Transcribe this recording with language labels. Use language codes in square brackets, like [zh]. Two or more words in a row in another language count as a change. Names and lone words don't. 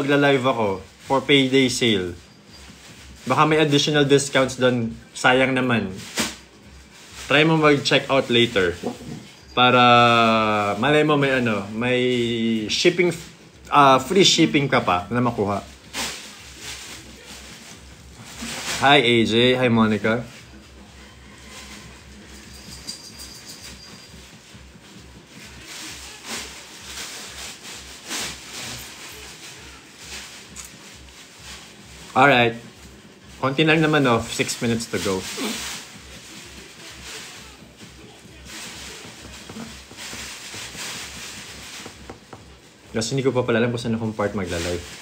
[tl] magla-live ako [en] for payday sale. [tl] Baka may additional discounts doon. Sayang naman. Try mo mag-check out later. Para malay mo may shipping, [en] free shipping [tl] ka pa na makuha. [en] Hi AJ, hi Monica. Alright. [tl] Konti lang naman [en] 6 minutes to go. [tl] Kasi hindi ko pa pala alam kung saan akong part magla-live.